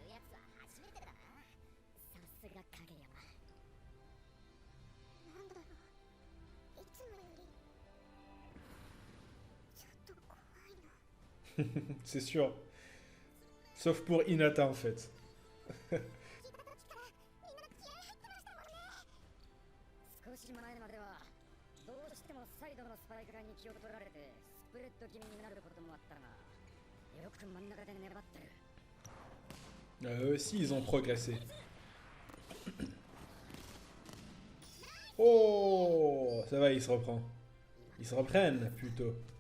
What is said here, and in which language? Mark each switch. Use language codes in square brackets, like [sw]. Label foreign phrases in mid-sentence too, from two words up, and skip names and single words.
[fr] C'est sûr. Sauf pour Hinata en fait. [ja] 少し前まではどうしてもサイドのスパイクラに気を取られてスプレッド気味になることもあったがよく真ん中で粘ってる [fr] Eux aussi, ils ont progressé. Oh, ça va, il se reprend. Ils se reprennent plutôt.